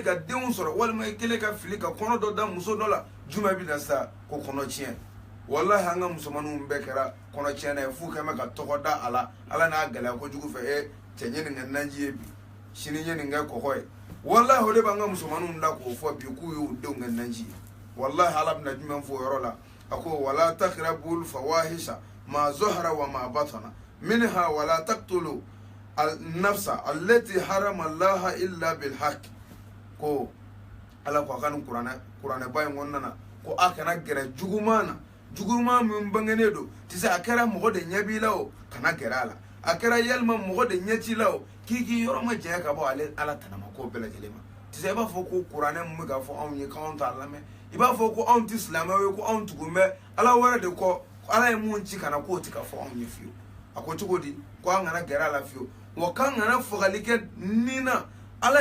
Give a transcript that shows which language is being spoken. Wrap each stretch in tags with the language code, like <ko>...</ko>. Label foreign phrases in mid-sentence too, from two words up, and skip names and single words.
<bm>ka denw sɔrɔ walima i kɛlen ka fili ka kɔnɔ dɔ da muso dɔ la jumɛn bɛ na sa ko kɔnɔ tiɲɛ wallahi an ka musomaninw bɛɛ kɛra kɔnɔ tiɲɛna ye f'u kɛ mɛ ka tɔgɔ da a la ala n'a gɛlɛya kojugu fɛ cɛ ɲɛ nin kɛ naji ye bi sini ɲɛ nin kɛ kɔgɔ ye wallahi o de b'an ka musomaninw la k'o fɔ bi k'u y'u denw kɛ naji ye wallahi ala bɛna jumɛn fɔ o yɔrɔ la a ko</bm> <ar>ولا تقربوا الفواحش ما ظهر وما بطن منها ولا تقتلوا النفس التي حرم الله إلا بالحق</ar> <bm>ko ala ko kan qur'ana bayin wannan ko akana gɛrɛ juguman na juguman min bangenen don tɛ se a kɛra mɔgɔ de ɲɛ b'i la o kana gɛrɛ a la a kɛra yalima mɔgɔ de ɲɛ t'i la o k'i yɔrɔ ma janya ka bɔ ale ala tanama ko bɛɛ lajɛlen ma tɛ se i b'a fɔ ko kuranɛ mun bɛ k'a fɔ anw ye k'anw t'a lamɛn i b'a fɔ ko anw tɛ silamɛw ye ko anw tugun bɛ ala wɛrɛ de kɔ ala ye mun ci kana k'o tɛ ka fɔ anw ye fiyewu a ko cogo di ko an kana gɛrɛ a la fiyewu wa k'an kana fagali kɛ ni na ala</bm>